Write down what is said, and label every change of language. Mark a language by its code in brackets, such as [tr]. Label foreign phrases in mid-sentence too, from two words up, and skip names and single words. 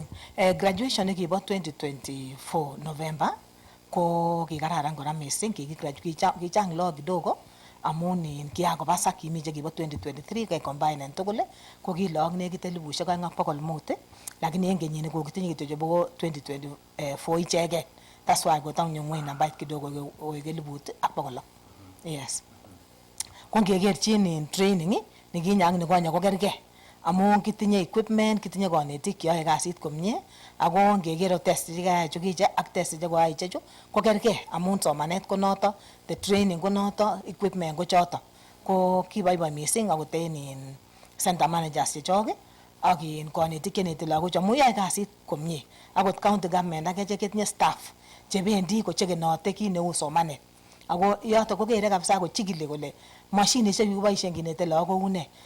[kln] Graduation nekibo 2024 November ko kikararan kora missing, kichang lagok kidogo amun kiakobasak kimi chekibo 2023 ke combine tugul ko ki lagok nekit 2,500 lakini en kenyini kokitinye kityo chebo 2024 icheken. That's why kotang ngweny nambait kidogo koik 1,600. [en] Yes. [kln] Ko ngekerchin in training nikinye ak nikonye ko kergei amun kitinye equipment, kitinye konetik cheyoe kasit komie ako ngeker test chekayai chukiche ak test chekoyai ichechu ko kergei amun somanet ko noto, [en] the training [kln] ko noto, equipment ko choto. Ko kiboiboi missing akot en [en] center managers [kln] chechok ak konetik cheneti lagochu amun yoe kasit komie. Akot [en] county government [kln] ak echek chetinye staff chebendi kochekenote kit neu somanet. Ako yoto kokere kabisa kochikili kole mashinishek chekiboisien kinete lagok kou ne.